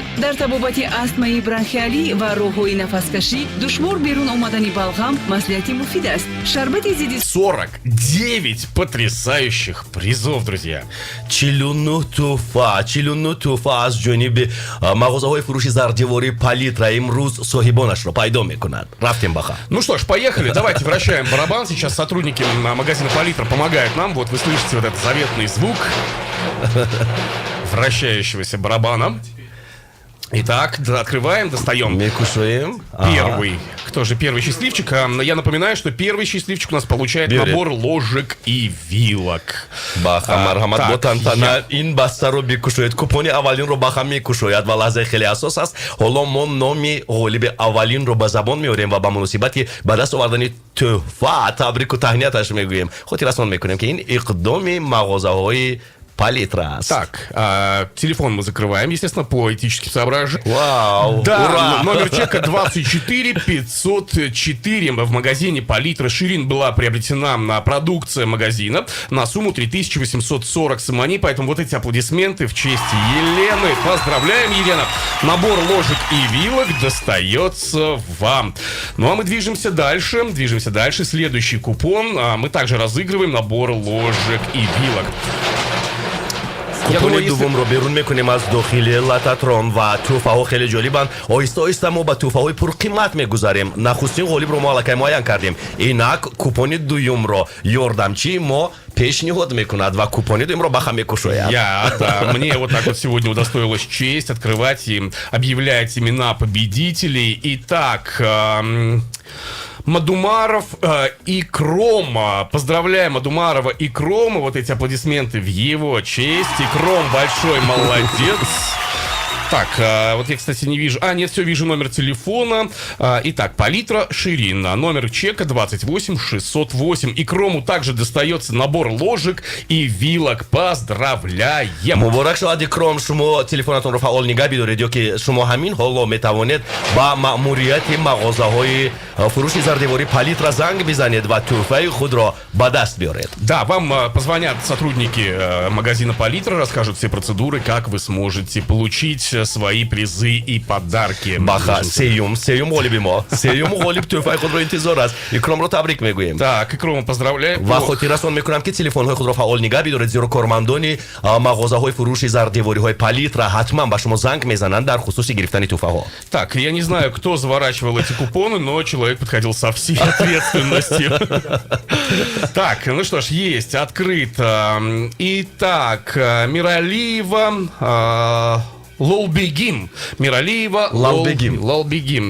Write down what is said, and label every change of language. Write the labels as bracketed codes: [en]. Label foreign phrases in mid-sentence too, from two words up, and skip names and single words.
[tg] дар табобати астмаи бронхиалӣ ва роҳҳои нафаскашӣ душвор берун омадани балғам маслиҳати муфид аст. Шарбати зидди [ru] 49 потрясающих призов, друзья. [tg] 49 тӯҳфа аз ҷониби мағозаҳои фурӯши зардевори Палитра имрӯз соҳибонашро пайдо мекунад. Рафтем баха. [ru] Ну что ж, поехали. Давайте вращаем барабан. Сейчас сотрудники магазина Палитра помогают нам. Вот вы слышите вот этот заветный звук вращающегося барабана. Итак, открываем, достаем. Первый. Кто же первый счастливчик? Я напоминаю, что первый счастливчик у нас получает набор ложек и вилок. [tg] Баха, марҳамат, бо тантана ин бастаро бикушоед. Купони аввалинро баха мекушояд ва лаҳзаи хеле ҳассос аст. ҳоло мо номи ғолиби аввалинро ба забон меорем ва ба муносибати ба даст овардани тӯҳфа табрику таҳнияташ мегӯем. хотиррасон мекунем ки ин иқдоми мағозаҳои Палитра. [ru] Так, телефон мы закрываем, естественно, по этическим соображениям. Вау! Да, ура! номер чека 24504. В магазине Палитра Ширин была приобретена продукция магазина на сумму 3840 сомони, поэтому вот эти аплодисменты в честь Елены. Поздравляем, Елена! Набор ложек и вилок достается вам. Ну а мы движемся дальше. Следующий купон. Мы также разыгрываем набор ложек и вилок. [tg] купони дуввумро берун мекунем аз дохили лататрон ва туҳфаҳо хеле ҷолибанд. Оҳиста-оҳиста мо ба туҳфаҳои пурқимат мегузарем. Нахустин ғолибро мо аллакай муайян кардем. Инак купони дуюмро ёрдамчӣ мо пешниҳод мекунад ва купони дуюмро баха мекушояд. [ru] Да, мне вот так вот сегодня удостоилась честь открывать и объявлять имена победителей. Итак, Мадумаров и Крома. Поздравляем Мадумарова и Крома. Вот эти аплодисменты в его честь. И Кром большой молодец. Так, вот я, кстати, не вижу... нет, все, вижу номер телефона. Итак, палитра Ширин. Номер чека 28608. И Крому также достается набор ложек и вилок. Поздравляем! [tg] муборак шавад Кром, шумо телефонатонро фаъол нигаҳ бидоред, ёки шумо ҳамин ҳоло метавонед ба маъмурияти мағозаҳои фурӯши зардевори палитра занг бизанед ва тӯҳфаи худро ба даст биёред. [ru] Да, вам позвонят сотрудники магазина Палитра, расскажут все процедуры, как вы сможете получить свои призы и подарки. [tg] Баха, сеюм ғолиби мо. Сеюм ғолиб тӯҳфаи худро интизор аст. Икромро табрик мегӯем. [ru] Так, Икрома поздравляем. [tg] ва хотиррасон мекунам ки телефонҳои худро фаъол нигаҳ бидоред, зеро кормандони мағозаҳои фурӯши зардевориҳои Палитра ҳатман ба шумо занг мезананд дар хусуси гирифтани тӯҳфаҳо. [ru] Так, я не знаю, кто заворачивал эти купоны, но человек подходил со всей ответственностью. Так, ну что ж, есть, открыто. Итак, Миралиева... Лолбегим. Миралиева Лолбегим.